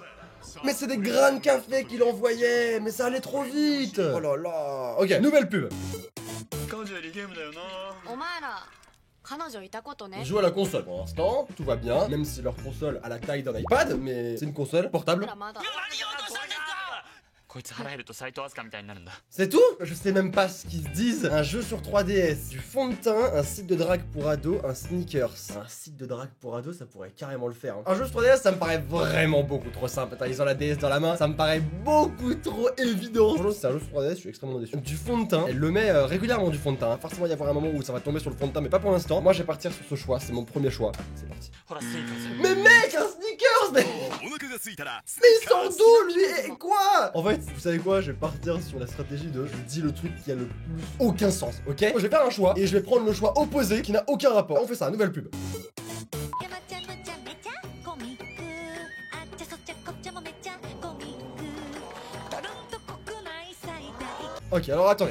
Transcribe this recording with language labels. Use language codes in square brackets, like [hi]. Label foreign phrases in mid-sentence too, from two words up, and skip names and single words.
[fr] Mais c'est des grains de café qu'il envoyait. Mais ça allait trop vite. Oh là là. Ok, nouvelle pub. On joue à la console pour l'instant, tout va bien, même si leur console a la taille d'un iPad, mais c'est une console portable. [ja] こいつ腹減ると斎藤飛鳥みたいになるんだ。 [fr] C'est tout? Je sais même pas ce qu'ils se disent. Un jeu sur 3DS, du fond de teint, un site de drague pour ados, un sneakers. Un site de drague pour ados, ça pourrait carrément le faire. Hein. Un jeu sur 3DS, ça me paraît vraiment beaucoup trop simple. Attends, ils ont la DS dans la main, ça me paraît beaucoup trop évident. Franchement, c'est un jeu sur 3DS, je suis extrêmement déçu. Du fond de teint, elle le met régulièrement du fond de teint. Hein. Forcément, il y avoir un moment où ça va tomber sur le fond de teint, mais pas pour l'instant. Moi, je vais partir sur ce choix, c'est mon premier choix. C'est parti. [ja] ほらスニーカーズ。 [fr] Mais mec, un sneakers, mais ils sont d'où lui et quoi? En fait, vous savez quoi? Je vais partir sur la stratégie de je dis le truc qui a le plus aucun sens, ok? Je vais faire un choix et je vais prendre le choix opposé qui n'a aucun rapport. On fait ça, nouvelle pub. Ok, alors attendez.